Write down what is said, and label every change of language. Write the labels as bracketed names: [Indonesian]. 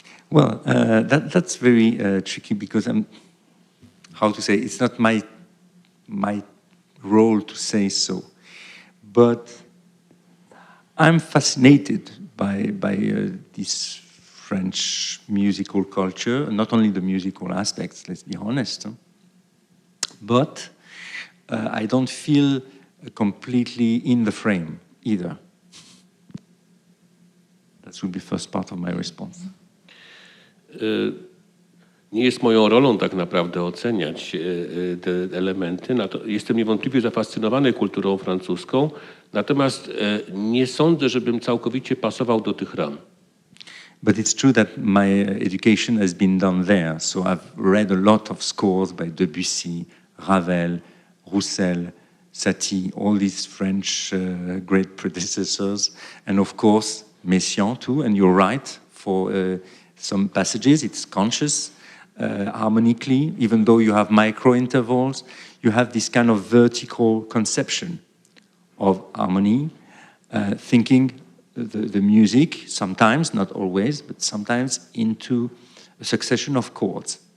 [English] Well, that's very tricky because it's not my role to say so, but I'm fascinated by this French musical culture, not only the musical aspects, let's be honest, but I don't feel completely in the frame either. That would be first part of my response. [Polish] Nie jest moją rolą tak naprawdę oceniać te elementy. Jestem niewątpliwie zafascynowany kulturą francuską, natomiast nie sądzę, żebym całkowicie pasował do tych ram. [English] But it's true that my education has been done there. So I've read a lot of scores by Debussy, Ravel, Roussel, Satie, all these French great predecessors, and of course Messiaen too. And you're right, for some passages it's conscious harmonically, even though you have micro intervals, you have this kind of vertical conception of harmony, thinking the music, sometimes, not always, but sometimes into a succession of chords.